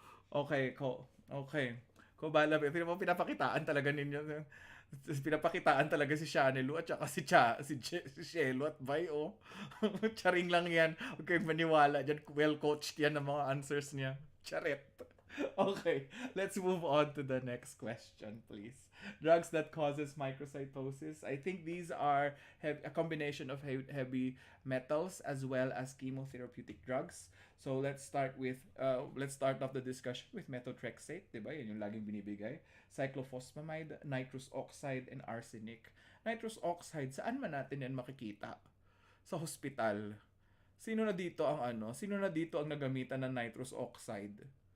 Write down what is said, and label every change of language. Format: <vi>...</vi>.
<tl>Okay. Cobalamin. Pero mo pinapakitaan talaga ninyo. Pinapakitaan talaga si Shanelu at saka si Shelo at Bay, oh. Charing lang yan. Huwag kayong maniwala dyan. Well-coached yan ng mga answers niya. Charet.</tl> <en>Okay, let's move on to the next question, please. Drugs that causes microcytosis. I think these are a combination of heavy metals as well as chemotherapeutic drugs. So let's start off the discussion with methotrexate, 'di ba?</en> <tl>Yan yung laging binibigay. Cyclophosphamide, nitrous oxide, and arsenic. Nitrous oxide, saan man natin yan makikita? Sa hospital. Sino na dito ang nagamitan ng nitrous oxide?</tl>